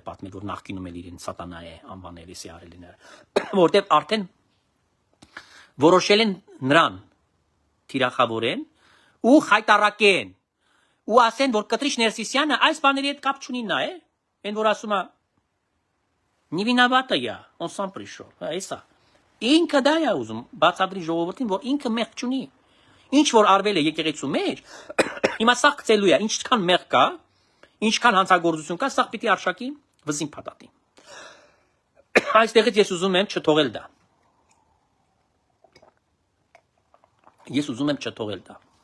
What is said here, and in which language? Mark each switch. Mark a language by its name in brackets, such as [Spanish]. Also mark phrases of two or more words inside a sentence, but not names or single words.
[Armenian] պատմել, որ նախկինում էլ իրեն սատանա է անվանել, էսի արել են, որտեղ արդեն որոշել են նրան թիրախավորեն ու խայտարակեն ու ասեն, որ Կտրիչ Ներսիսյանը այս բաների հետ կապ չունի նա է, այն որ ասում է [Russian] «Не виновата я, он сам пришел», [Armenian] էսա։ Ինքը դա է ուզում բացատրի ժողովրդին, որ ինքը մեղք չունի։ Ինչ որ արվել է եկեղեցու մեջ, հիմա սա գցելու է, ինչքան մեղք կա, ինչքան հանցագործություն կա, սա պիտի արշակի վզին փաթաթի։ Այստեղից ես ուզում եմ չթողել դա։ Ես ուզում եմ չթողել դա։